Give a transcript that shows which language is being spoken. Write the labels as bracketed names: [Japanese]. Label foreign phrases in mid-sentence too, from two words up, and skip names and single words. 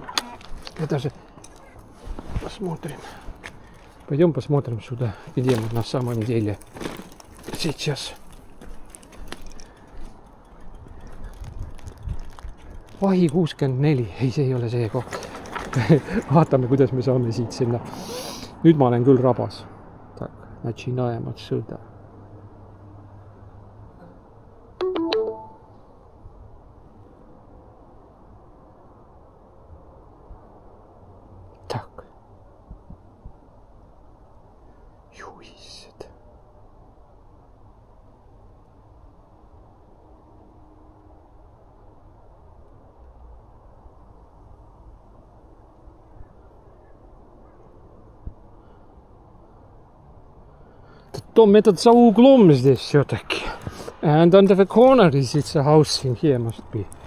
[Russian] Я даже посмотрим. Пойдем посмотрим сюда, где мы на самом деле сейчас. [Estonian] Vahi 64, ei, see ei ole see koht. Vaatame, kuidas me saame siit sinna. Nüüd ma olen küll rabas. [Russian] Так, начинаем отсюда. Так. [Estonian] Juhised. [Russian] Tom этот за углом здесь все-таки. [English] And under the corner is it's a house in here must be.